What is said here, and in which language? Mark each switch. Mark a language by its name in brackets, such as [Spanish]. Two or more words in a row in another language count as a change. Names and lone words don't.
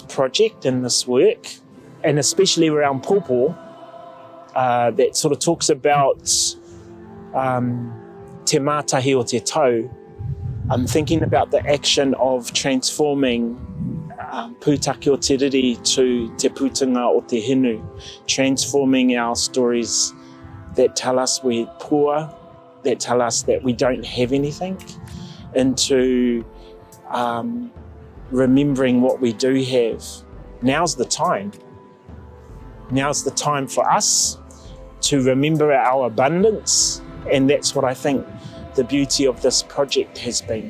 [English] project and this work, and especially around pōpō, that sort of talks about [Māori] te Mātahi o te tau. [English] I'm thinking about the action of transforming [Māori] pūtake o te riri [English] to [Māori] te Pūtunga o te Hinu, [English] transforming our stories that tell us we're poor, that tell us that we don't have anything, into remembering what we do have. Now's the time. Now's the time for us to remember our abundance, and that's what I think the beauty of this project has been.